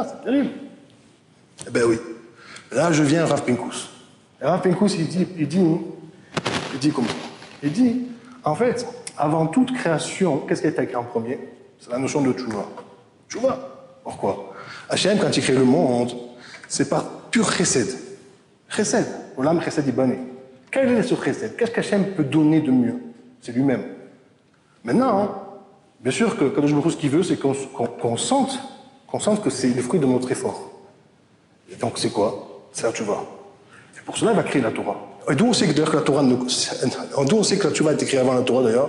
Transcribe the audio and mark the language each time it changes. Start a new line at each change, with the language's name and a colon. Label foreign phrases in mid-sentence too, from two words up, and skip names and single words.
French: C'est terrible. Eh ben oui. Là, je viens à Rav Pinkus. Et Rav Pinkus, il dit comme ça. Il dit, en fait, avant toute création, qu'est-ce qui a été écrit en premier? C'est la notion de tchouva. Tchouva. Pourquoi? Hachem, quand il crée le monde, c'est par pur chesed.
Hebrew: חסד. עולם חסד יבנה.
French: Quel est ce chesed? Qu'est-ce qu'Hachem peut donner de mieux? C'est lui-même. Maintenant, hein, bien sûr que
Hebrew: קדוש ברוך הוא,
French: ce qu'il veut, c'est qu'on sente que c'est le fruit de notre effort. Et donc, c'est quoi? C'est la tchouva. Et pour cela, il va créer la Torah. Et d'où on sait que d'ailleurs que la Torah, d'où on sait que la tchouva a été créée avant la Torah d'ailleurs?